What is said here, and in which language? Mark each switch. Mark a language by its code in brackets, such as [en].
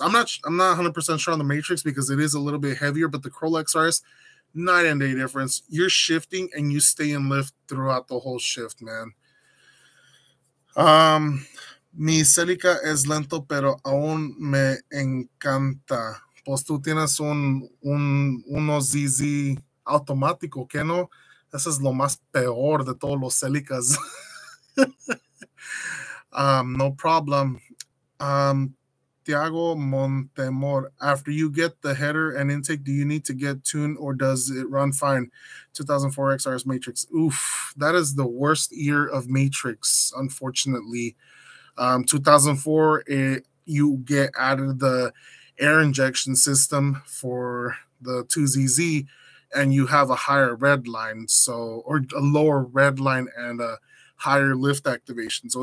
[en] I'm not 100% sure on the Matrix because it is a little bit heavier, but the Corolla XRS, night and day difference. You're shifting and you stay in lift throughout the whole shift, man. [es] Mi Celica es lento, pero aún me encanta. Pues tú tienes unos ZZ automático, ¿qué no? Eso es lo más peor de todos los Celicas. [en] No problem. Tiago Montemor, after you get the header and intake, do you need to get tuned or does it run fine? 2004 XRS Matrix. Oof, that is the worst year of Matrix, unfortunately. 2004, you get added the air injection system for the 2ZZ, and you have a higher red line, or a lower red line and a higher lift activation.